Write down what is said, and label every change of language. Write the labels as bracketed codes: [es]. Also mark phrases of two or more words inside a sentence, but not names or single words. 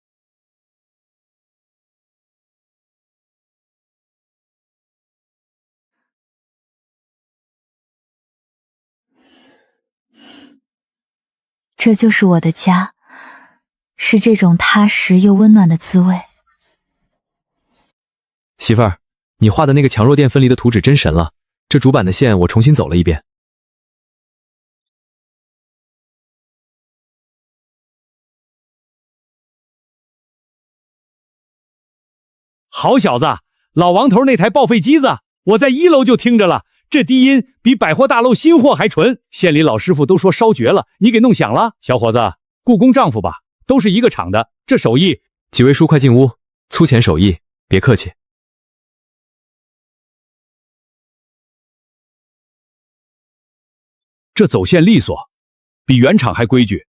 [zh] 這就是我的家，是這種踏實又溫暖的滋味。媳婦兒，你畫的那個强弱電分離的圖紙真神了，這主板的線我重新走了一遍。好小子，老王头那台报废机子，我在1 樓就聽着了，這低音比百貨大樓新貨還純，縣裡老師傅都說燒絕了，你給弄響了。小伙子，雇工丈夫吧，都是一個廠的，這手藝。幾位叔快進屋，粗淺手藝，別客氣。這走線利索，比原廠還規矩。